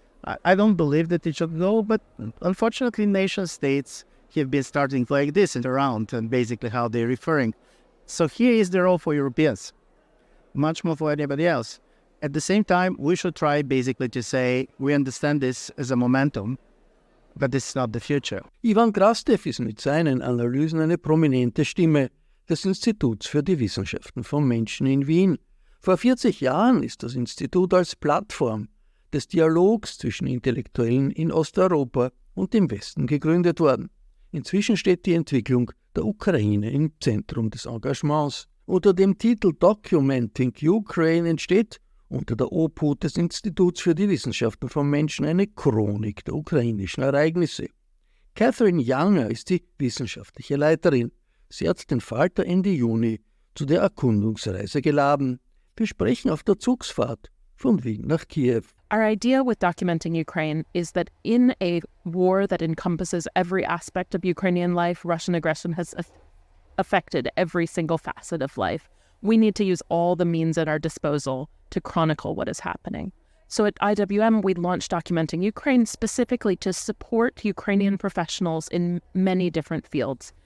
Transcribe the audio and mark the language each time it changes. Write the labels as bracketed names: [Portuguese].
[English] I don't believe that it should go, but unfortunately nation states have been starting like this and around, and basically how they're referring. So here is the role for Europeans, much more for anybody else. At the same time, we should try basically to say, we understand this as a momentum, but this is not the future. [German] Ivan Krastev ist mit seinen Analysen eine prominente Stimme des Instituts für die Wissenschaften vom Menschen in Wien. Vor 40 Jahren ist das Institut als Plattform des Dialogs zwischen Intellektuellen in Osteuropa und dem Westen gegründet worden. Inzwischen steht die Entwicklung der Ukraine im Zentrum des Engagements. Unter dem Titel Documenting Ukraine entsteht unter der Obhut des Instituts für die Wissenschaften vom Menschen eine Chronik der ukrainischen Ereignisse. K.Younger ist die wissenschaftliche Leiterin. Sie hat den Falter Ende Juni zu der Erkundungsreise geladen. Wir sprechen auf der Zugsfahrt von Wien nach Kiew. [English] Our idea with documenting Ukraine is that in a war that encompasses every aspect of Ukrainian life, Russian aggression has affected every single facet of life. We need to use all the means at our disposal to chronicle what is happening. So at IWM, we launched Documenting Ukraine specifically to support Ukrainian professionals in many different fields.